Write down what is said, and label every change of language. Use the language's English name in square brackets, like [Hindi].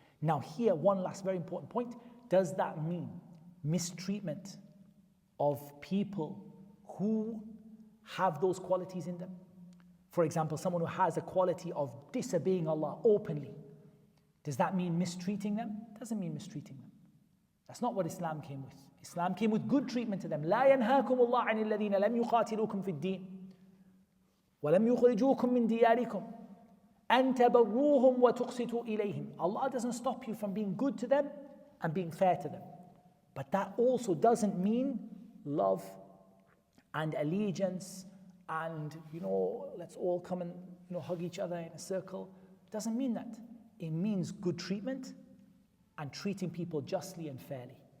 [English] Now here, one last very important point. Does that mean mistreatment of people who have those qualities in them? For example, someone who has a quality of disobeying Allah openly. Does that mean mistreating them? Doesn't mean mistreating them. That's not what Islam came with. Islam came with good treatment to them. [Arabic] لا ينهاكم الله عن الذين لم يقاتلوكم في الدين ولم يخرجوكم من دياركم أن تبروهم وتقسطوا إليهم. [English] Allah doesn't stop you from being good to them and being fair to them. But that also doesn't mean love and allegiance and, let's all come and, hug each other in a circle. It doesn't mean that. It means good treatment and treating people justly and fairly.